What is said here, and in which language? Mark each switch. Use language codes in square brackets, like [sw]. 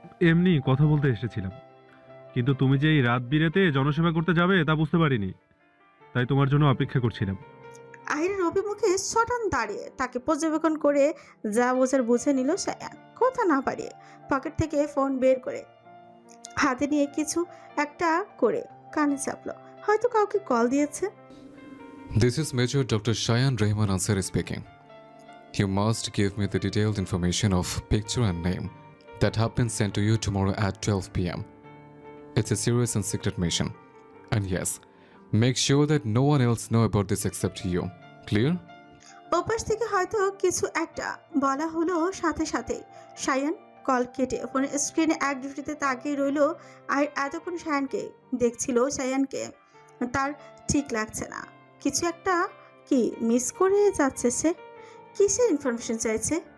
[bn] এমনি কথা বলতে এসেছিলাম, কিন্তু তুমি যে এই রাত বিরেতে জনসেবা করতে যাবে তা বুঝতে পারিনি, তাই তোমার জন্য অপেক্ষা করছিলাম। আহিরের অভিমুখে সটান দাঁড়িয়ে তাকে পর্যবেক্ষণ করে যা বোঝার বুঝে নিল সায়ান। কথা না পারিয়ে পকেট থেকে ফোন বের করে হাতে নিয়ে কিছু একটা করে কানে চাপলো। হয়তো কাউকে কল দিয়েছে। [en] This is Major Dr. Shayan Rehman Ansari speaking. You must give me the detailed information of picture and name that have been sent to you tomorrow at 12 p.m. It's a serious and secret mission. And yes, make sure that no one else know about this except you. Clear? [bn] ওপাশ থেকে হয়তো কিছু একটা বলা হলো, সাথে সাথে Sayan call কেটে ফোনের স্ক্রিনে এক দৃষ্টিতে তাকিয়ে রইল। আর এতক্ষণ সায়ানকে দেখছিল। সায়ানকে তার ঠিক লাগছে না। কিছু একটা কি মিস করে যাচ্ছে সে। কিসের ইনফরমেশন চাইছে?